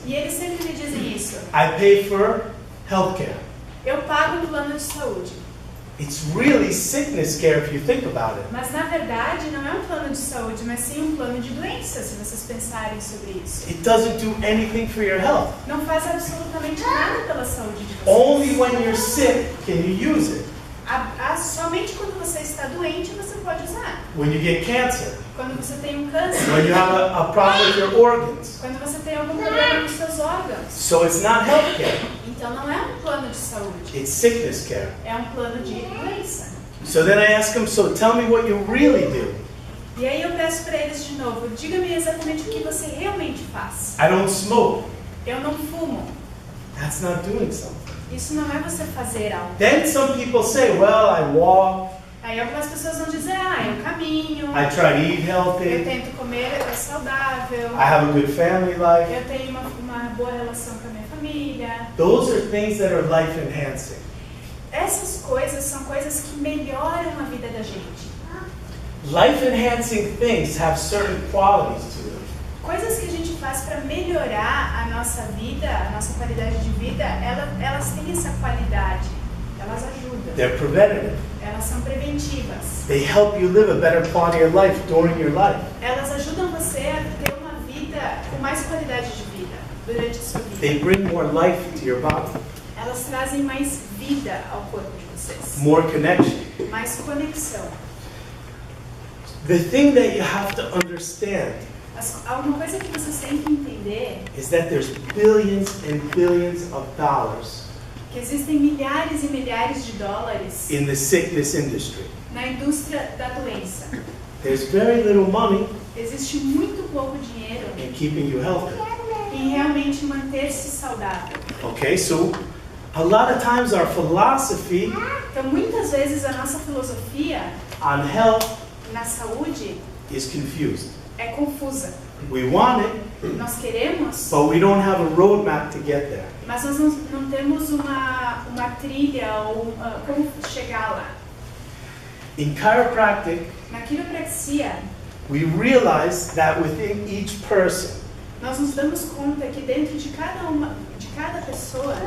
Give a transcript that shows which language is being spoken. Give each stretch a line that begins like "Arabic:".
Portuguese: E eles sempre me dizem isso.
English: I pay for healthcare.
Portuguese: Eu pago um plano de saúde.
English: It's really sickness care if you think about it.
Portuguese: Mas na verdade não é um plano de saúde, mas sim um plano de doença, se vocês pensarem sobre isso.
English: It doesn't do anything for your health.
Portuguese: Não faz absolutamente nada pela saúde de vocês.
English: Only when you're sick can you use it.
Portuguese: Somente quando você está doente você pode usar.
English: When you get cancer.
Portuguese: Quando você tem um câncer.
English: When you have a problem with your organs.
Portuguese: Quando você tem algum problema nos seus órgãos.
English: So it's not healthcare.
Portuguese: Então não é um plano de saúde.
English: It's sickness care.
Portuguese: É um plano de doença.
English: So then I ask them, so tell me what you really do.
Portuguese: E aí eu peço para eles de novo, diga-me exatamente o que você realmente faz.
English: I don't smoke.
Portuguese: Eu não fumo.
English: That's not doing something.
Portuguese: Isso não é você fazer algo.
English: Then some people say, well, I walk.
Portuguese: Aí algumas pessoas vão dizer, eu caminho.
English: I try to eat
Portuguese: Eu
English: healthy.
Portuguese: tento comer saudável.
English: I have a good family life.
Portuguese: Eu tenho uma boa relação com a minha família.
English: Those are things that are life enhancing.
Portuguese: Essas coisas são coisas que melhoram a vida da gente.
English: Life enhancing things have certain qualities to them.
Portuguese: Coisas que a gente faz para melhorar a nossa vida, a nossa qualidade de vida, elas têm essa qualidade. Elas ajudam.
English: They're preventative.
Portuguese: Elas são preventivas.
English: They help you live a better quality of life during your life.
Portuguese: Elas ajudam você a ter uma vida com mais qualidade de vida durante a sua vida.
English: They bring more life to your body.
Portuguese: Elas trazem mais vida ao corpo de vocês.
English: More connection.
Portuguese: Mais conexão.
English: The thing that you have to understand
Portuguese: Alguma coisa que vocês têm que entender
English: is that there's billions and billions of dollars
Portuguese: que existem milhares e milhares de dólares
English: in the sickness industry.
Portuguese: na indústria da doença.
English: There's very little money
Portuguese: Existe muito pouco dinheiro
English: in keeping you healthy.
Portuguese: em realmente manter-se saudável.
English: Okay, so a lot of times our philosophy
Portuguese: Então, muitas vezes a nossa filosofia
English: on health
Portuguese: na saúde
English: is confused.
Portuguese: é confusa.
English: We want it,
Portuguese: Nós queremos,
English: but we don't have a roadmap to get there.
Portuguese: mas nós não temos uma trilha ou como chegar lá.
English: In chiropractic,
Portuguese: Na quiropraxia,
English: we realize that within each person
Portuguese: nós nos damos conta que dentro de cada pessoa